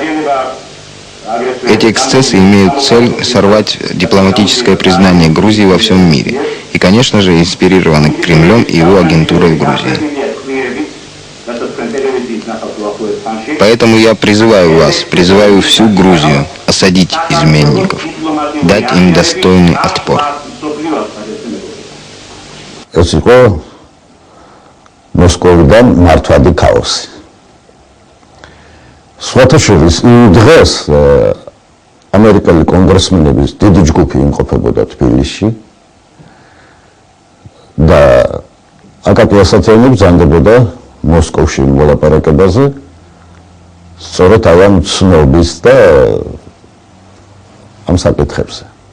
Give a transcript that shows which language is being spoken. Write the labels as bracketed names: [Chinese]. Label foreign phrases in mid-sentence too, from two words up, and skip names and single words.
[Russian] Эти эксцессы имеют цель сорвать дипломатическое признание Грузии во всем мире. И, конечно же, инспирированы Кремлем и его агентурой в Грузии. Поэтому я призываю вас, призываю всю Грузию осадить изменников, дать им достойный отпор. [Georgian] ეს იყო მოსკოვიდან მართვადი ქაოსი. სხვათა შორის იმ დღეს ამერიკელი კონგრესმენების დიდი ჯგუფი იმყოფებოდა თბილისში და აკაკი ასათიანი ბრძანდებოდა მოსკოვში მოლაპარაკებაზე სწორედ ამ ცნობის და ამ საკითხებზე.